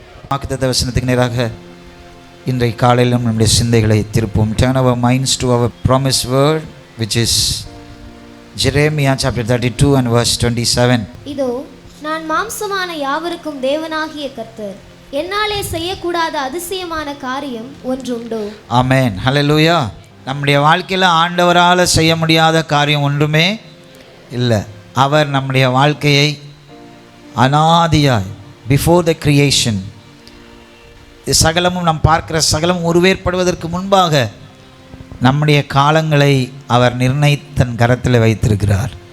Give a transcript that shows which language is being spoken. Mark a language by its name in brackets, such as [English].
[Tamil] வாக்குத்தத்த வசனத்துக்கு நேராக இன்றைய காலையிலும் நம்முடைய சிந்தைகளை திருப்போம். [English] Turn our minds to our promised word, which is Jeremiah chapter 32 and verse 27. [Tamil] இதோ நான் மாம்சமான யாவருக்கும் தேவனாகிய கர்த்தர், என்னாலே செய்யக்கூடாத அதிசயமான காரியம் ஒன்றுண்டோ. ஆமென், ஹல்லேலூயா. நம்முடைய வாழ்க்கையில் ஆண்டவரால் செய்ய முடியாத காரியம் ஒன்றுமே இல்லை. அவர் நம்முடைய வாழ்க்கையை அனாதியாய் [English] before the creation, [Tamil] சகலமும் நாம் பார்க்கிற சகலமும் உருவேற்படுவதற்கு முன்பாக நம்முடைய காலங்களை அவர் நிர்ணயித்தன் கரத்தில் வைத்திருக்கிறார்.